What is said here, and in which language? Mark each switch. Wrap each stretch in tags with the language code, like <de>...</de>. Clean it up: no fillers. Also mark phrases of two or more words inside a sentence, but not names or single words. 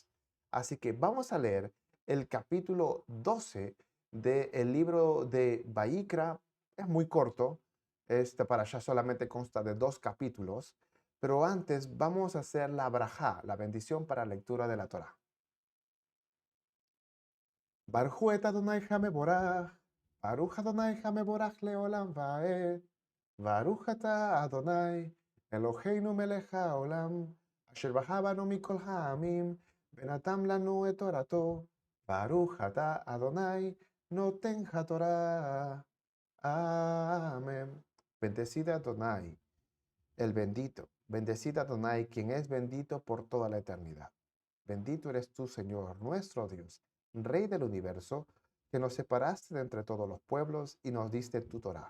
<es>Así que vamos a leer el capítulo 12 del libro de Baikra. Es muy corto, este para allá solamente consta de 2 capítulos, pero antes vamos a hacer la brajá, la bendición para lectura de la Torá.</es> <he>ברוך את אדני המבורך, ברוך אדני המבורך לעולם ועד, ברוך אתה אדני, אלהינו מלך העולם, אשר bנו מכל העמים, ונתן לנו את תורתו, ברוך אתה אדני, נותן התורה.</he> <es>Amén. Bendecida Adonai, el bendito. Bendecida Adonai, quien es bendito por toda la eternidad. Bendito eres tú, Señor, nuestro Dios, Rey del universo, que nos separaste de entre todos los pueblos y nos diste tu Torah.</es>